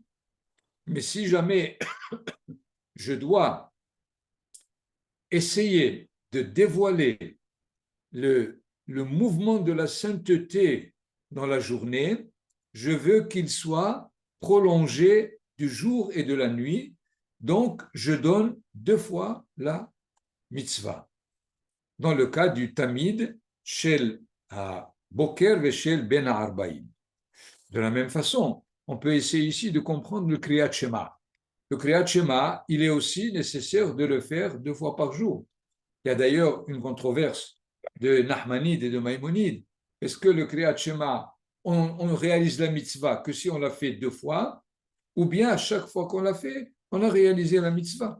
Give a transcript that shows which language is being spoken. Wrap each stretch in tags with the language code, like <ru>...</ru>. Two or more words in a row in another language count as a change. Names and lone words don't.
<fr>Mais si jamais je dois essayer de dévoiler le mouvement de la sainteté dans la journée, je veux qu'il soit prolongé du jour et de la nuit. Donc, je donne 2 fois la mitzvah. Dans le cas du tamid,</fr> <he>של בוקר ושל בין הערביים.</he> <fr>De la même façon, on peut essayer ici de comprendre le</fr> <he>קריאת שמע.</he> <fr>Le</fr> <he>קריאת שמע,</he> <fr>il est aussi nécessaire de le faire 2 fois par jour. Il y a d'ailleurs une controverse de Nahmanide et de Maïmonide. Est-ce que le</fr> <he>קריאת שמע,</he> <fr>on réalise la mitzvah que si on l'a fait 2 fois, ou bien à chaque fois qu'on l'a fait, on a réalisé la mitzvah?</fr>